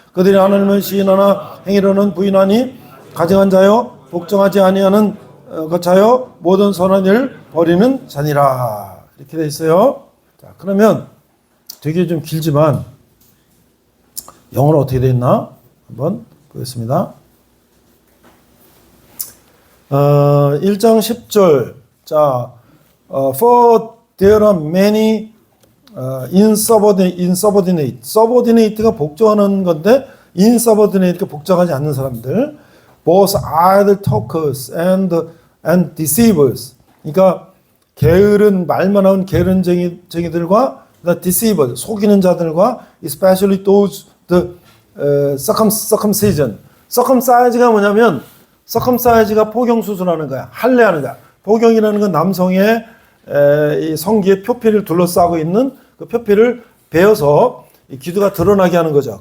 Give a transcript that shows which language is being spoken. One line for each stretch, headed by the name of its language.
Korean: 그들이 하나님을 시인하나 행위로는 부인하니 가증한 자여 복종하지 아니하는 것자여 모든 선한 일 버리는 자니라. 이렇게 돼 있어요. 자, 그러면 되게 좀 길지만 영어로 어떻게 돼 있나 한번 보겠습니다. 1장 10절.
English: 자, for there are many insubordinate.
Korean: subordinate가 복종하는 건데 insubordinate가 복종하지 않는 사람들.
English: both idle talkers and deceivers.
Korean: 그러니까 게으른 말만 하는 게으른쟁이들과 deceivers, 속이는 자들과
English: especially those the circumcision.
Korean: circumcise가 뭐냐면 circumcise가 포경 수술하는 거야. 할례하는 거야. 포경이라는 건 남성의 이 성기의 표피를 둘러싸고 있는 그 표피를 베어서 기도가 드러나게 하는 거죠.